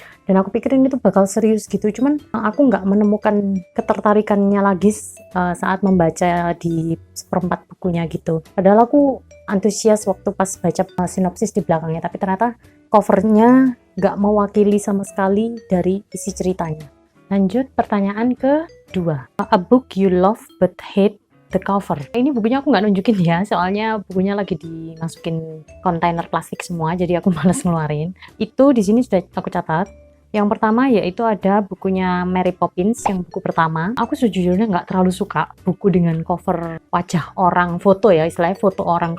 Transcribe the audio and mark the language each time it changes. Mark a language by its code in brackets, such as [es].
[id] Dan aku pikirin itu bakal serius gitu, cuman aku nggak menemukan ketertarikannya lagi saat membaca di seperempat bukunya gitu. Padahal aku antusias waktu pas baca sinopsis di belakangnya, tapi ternyata covernya nggak mewakili sama sekali dari isi ceritanya. Lanjut pertanyaan kedua. [en] A book you love but hate the cover. [id] Ini bukunya aku nggak nunjukin ya, soalnya bukunya lagi dimasukin kontainer plastik semua, jadi aku males ngeluarin. Itu di sini sudah aku catat. Yang pertama yaitu ada bukunya Mary Poppins, yang buku pertama. Aku sejujurnya nggak terlalu suka buku dengan cover wajah orang, foto ya, istilahnya foto orang.